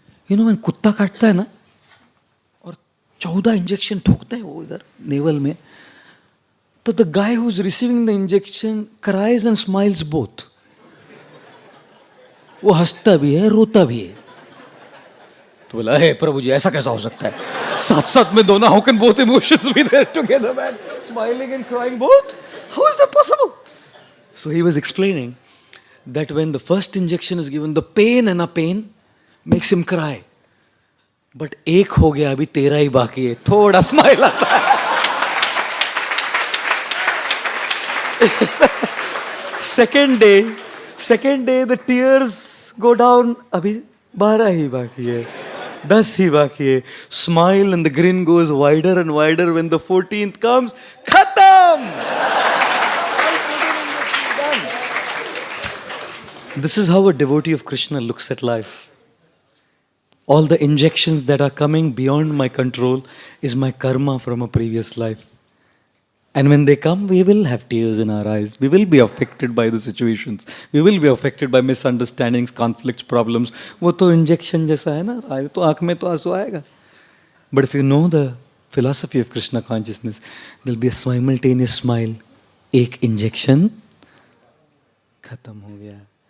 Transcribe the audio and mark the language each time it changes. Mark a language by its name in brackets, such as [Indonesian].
[Hindi] When कुत्ता काटता है ना और 14 इंजेक्शन ठोकता है वो इधर नेवल में, तो [English] the guy who's receiving the injection cries and smiles both. [Hindi] वो हंसता भी है, रोता भी है. तो बोला, हे प्रभु जी, ऐसा कैसा हो सकता है? साथ में दोनों, [English] how can both emotions be there together, man? Smiling and crying both? How is that possible? So he was explaining that when the first injection is given, the pain makes him cry. [Hindi] But एक हो गया, अभी 13 ही बाकी है, थोड़ा smile आता है. [English] Second day, the tears go down, [Hindi] अभी 12 ही बाकी है, 10 ही बाकी है. [English] Smile and the grin goes wider and wider. When the 14th comes, khatam! This is how a devotee of Krishna looks at life. All the injections that are coming beyond my control is my karma from a previous life. And when they come, we will have tears in our eyes. We will be affected by the situations. We will be affected by misunderstandings, conflicts, problems. [Hindi] वो तो injection जैसा है ना, आए तो आँख में तो आंसू आएगा. [English] But if you know the philosophy of Krishna consciousness, there will be a simultaneous smile. [Hindi] एक injection, खत्म हो गया.